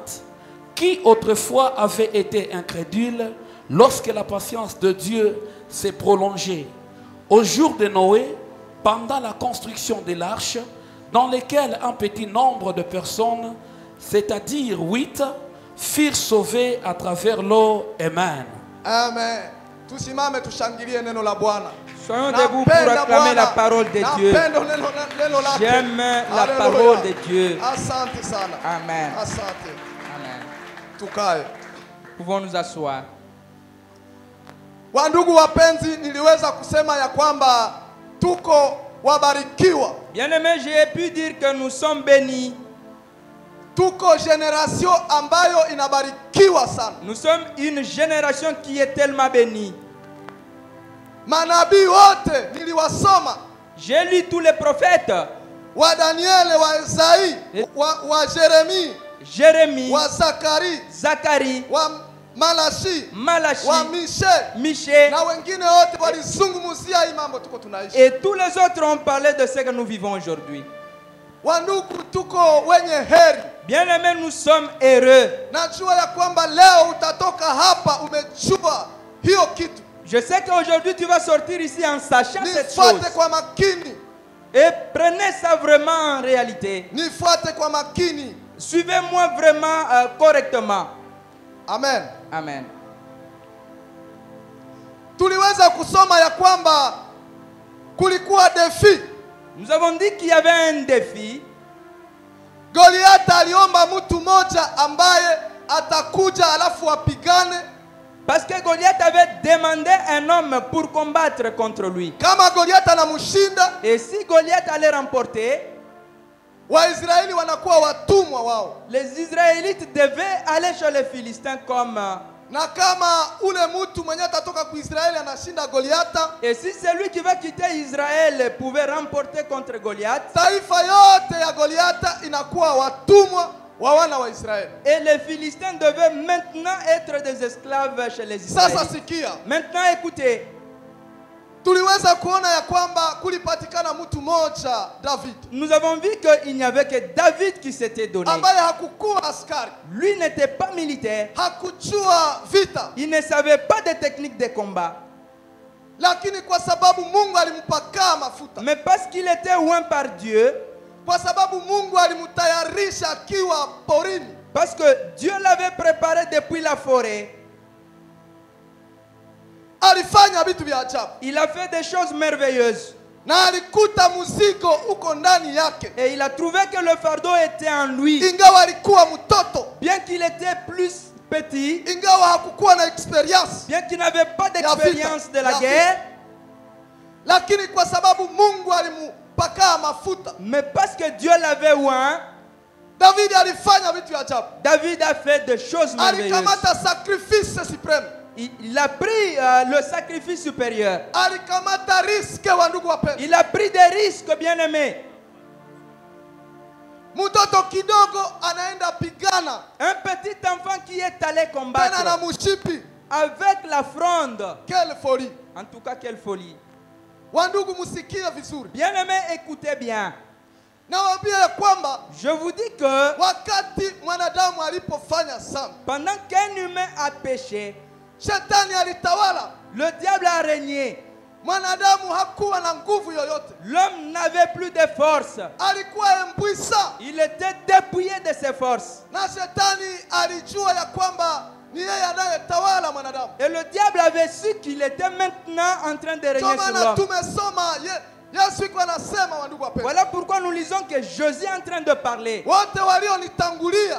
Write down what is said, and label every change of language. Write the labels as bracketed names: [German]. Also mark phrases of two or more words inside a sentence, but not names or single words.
[French] Qui autrefois avait été incrédule lorsque la patience de Dieu s'est prolongée. Au jour de Noé, pendant la construction de l'arche, dans lequel un petit nombre de personnes, c'est-à-dire 8, furent sauvés à travers l'eau. Amen. Amen. [Swahili] Tusimame tushangilie neno la Bwana. [French] Soyons debout pour acclamer la parole de Dieu. J'aime la parole de Dieu. [Swahili] Asante sana. Amen. Asante. Amen. Tukae. [French] Pouvons nous asseoir. [Swahili] Wandugu wapenzi, niliweza kusema ya kwamba tuko wabarikiwa. [French] Bien-aimé, j'ai pu dire que nous sommes bénis. [Swahili] Tuko generation ambayo inabarikiwa sana. [French] Nous sommes une génération qui est tellement bénie. [Swahili] Manabii wote niliwasoma. [French] J'ai lu tous les prophètes. [Swahili] Wa Daniel, wa Isaïe, wa Jérémie, Jérémie, wa Zacharie, wa Malachi, wa Michée, na wengine wote walizungumzia hii mambo tuko tunaishi. [French] et tous les autres ont parlé de ce que nous vivons aujourd'hui. [Swahili] Wandugu, tuko wenye heri. [French] Bien-aimés, nous sommes heureux. [Swahili] Najua ya kwamba leo utatoka hapa umejua hiyo kitu. [French] Je sais qu'aujourd'hui tu vas sortir ici en sachant cette chose. [Swahili] Nifuate kwa makini. [French] Et prenez ça vraiment en réalité. [Swahili] Nifuate kwa makini. [French] Suivez-moi vraiment correctement. Amen. Amen. [Swahili] Tuliweza kusoma ya kwamba kulikuwa defi. [French] Nous avons dit qu'il y avait un défi. [Swahili] Goliath aliomba mtu moja ambaye atakuja alafu apigane. [French] Parce que Goliath avait demandé un homme pour combattre contre lui. [Swahili] Kama Goliath anamshinda, [French] Et si Goliath allait remporter, [Swahili] Waisraeli wanakuwa watumwa wao. [French] les Israélites devaient aller chez les Philistins comme... [Swahili] Na kama ule mtu mwenye atatoka ku Israeli anashinda Goliath, [French] Et si celui qui va quitter Israël pouvait remporter contre Goliath, [Swahili] taifa yote ya Goliath inakuwa watumwa wa wana wa Israeli. [French] et les Philistins devaient maintenant être des esclaves chez les [Swahili] Sasa [French] Israélites. [Swahili] sikia. [French] Maintenant écoutez, [Swahili] Tuliweza kuona ya kwamba kulipatikana mtu moja David [French] nous avons vu qu'il n'y avait que David qui s'était donné. [Swahili] ambaye hakukuwa askari, [French] Lui n'était pas militaire, [Swahili] hakujua vita, [French] il ne savait pas de techniques de combat. [Swahili] lakini kwa sababu Mungu alimpaka mafuta, [French] Mais parce qu'il était oint par Dieu, [Swahili] kwa sababu Mungu alimtayarisha akiwa porini, [French] parce que Dieu l'avait préparé depuis la forêt, [Swahili] alifanya vitu vya ajabu, [French] il a fait des choses merveilleuses. [Swahili] na alikuta mzigo uko ndani yake, [French] Et il a trouvé que le fardeau était en lui. [Swahili] ingawa alikuwa mtoto, [French] Bien qu'il était plus petit, [Swahili] ingawa hakukuwa na experience, [French] bien qu'il n'avait pas d'expérience de la guerre, [Swahili] lakini kwa sababu Mungu alimpaka mafuta, [French] mais parce que Dieu l'avait oint, [Swahili] David alifanya vitu vya ajabu. [French] David a fait des choses merveilleuses. [Swahili] Alikamata [French] sacrifice supreme, Il a pris le sacrifice supérieur. [Swahili] alikamata riske wa ndugu wapendwa. [French] Il a pris des risques, bien-aimés. [Swahili] Mtoto kidogo anaenda pigana [French] Un petit enfant qui est allé [Swahili] tena na [French] combattre [Swahili] mushipi. [French] avec la fronde. Quelle folie! En tout cas, quelle folie. [Swahili] Wandugu, musikie vizuri. [French] Bien-aimés, écoutez bien. [Swahili] Nawaambia ya kwamba [French] Je vous dis que [Swahili] wakati mwanadamu alipofanya dhambi, [French] pendant qu'un humain a péché, [Swahili] shetani alitawala. [French] le diable a régné. [Swahili] Mwanadamu hakuwa na nguvu yoyote, [French] L'homme n'avait plus de force. [Swahili] alikuwa embwisa, [French] Il était dépouillé de ses forces. [Swahili] na shetani alijua ya kwamba ni yeye anayetawala mwanadamu. [French] Et le diable avait su qu'il était maintenant en train de [Swahili] Ndio [French] régner sur [Swahili] maana [French] l'homme. [Swahili] tumesoma Yesu iko anasema, wandugu wapendwa, [French] Voilà pourquoi nous lisons que Jésus est en train de parler. [Swahili] wote walionitangulia